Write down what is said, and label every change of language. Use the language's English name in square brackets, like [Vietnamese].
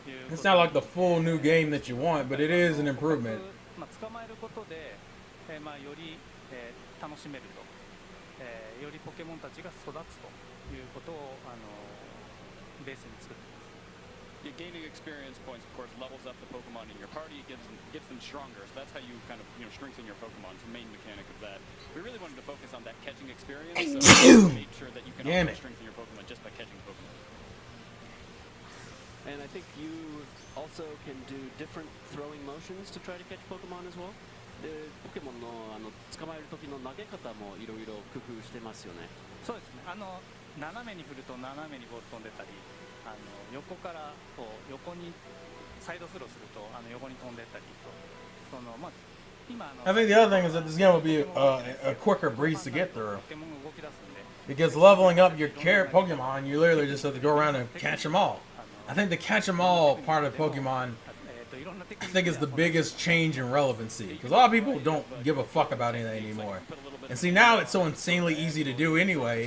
[English] It's not like the full new game that you want, but it is an improvement. [Japanese] 捕まえることでより楽しめると、よりポケモンたちが育つということをベースに作っています。 [English] Gaining experience points, of course, levels up the Pokemon in your party, gets them stronger. So that's how you kind of strengthen your Pokemon. It's the main mechanic of that. We really wanted to focus on that catching experience, so we made sure that you can also strengthen your Pokemon just by catching Pokemon. And I think you also can do different throwing motions to try to catch Pokemon as well. [Japanese] でポケモンの捕まえる時の投げ方もいろいろ工夫してますよね。そうですね。斜めに振ると斜めにボール飛んでたり。横からこう横にサイドスローすると横に飛んでったりとそのまあ今 [English] I think the other thing is that this game will be a quicker breeze to get through. Because leveling up your Pokemon, you literally just have to go around and catch them all. I think the catch them all part of Pokemon, I think is the biggest change in relevancy. Because a lot of people don't give a fuck about anything anymore. And see, now it's so insanely easy to do anyway.